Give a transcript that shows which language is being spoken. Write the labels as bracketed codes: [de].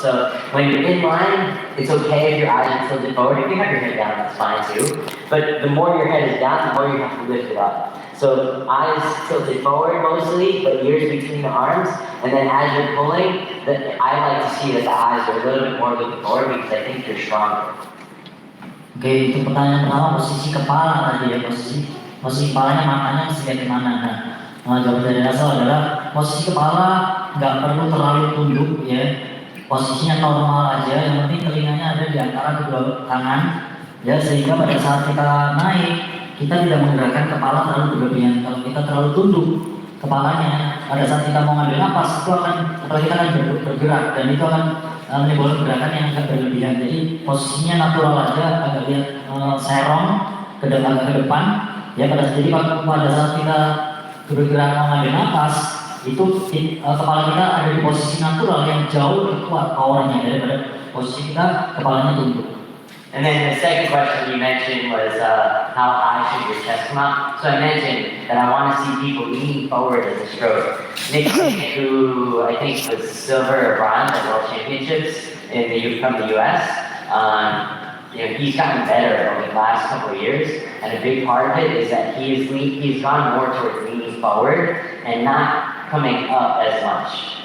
[en] So when you're in line, it's okay if your eyes are tilted forward. If you have your head down, that's fine too. But the more your head is down, the more you have to lift it up. So eyes tilted forward mostly, but ears between the arms. And then as you're pulling, I like to see that the eyes are a little bit more looking forward, because I think you're stronger. [id] Oke, untuk pertanyaan pertama, posisi kepala tadi ya, posisi kepalanya, matanya mesti lihat kemana. Nah, jawaban dari Asal adalah posisi kepala nggak perlu terlalu tunduk ya, posisinya normal aja, yang penting telinganya ada di antara kedua tangan ya, sehingga pada saat kita naik kita tidak menggerakkan kepala terlalu berlebihan. Kalau kita terlalu tunduk kepalanya, pada saat kita mau ngambil napas itu kepala kita akan bergerak, dan itu akan menimbulkan gerakan yang agak berlebihan. Jadi posisinya natural aja, agak lihat serong ke depan ya. Jadi pada saat kita bergerak mengambil nafas itu kepala kita ada di posisi natural yang jauh lebih kuat powernya daripada posisi kita kepalanya tunduk. [en] And then the second question you mentioned was how high should your chest come up? So I mentioned that I want to see people leaning forward as a stroke. Nick, who I think was silver or bronze at World Championships from the US, he's gotten better over the last couple of years, and a big part of it is that he's gone more towards leaning forward and not coming up as much.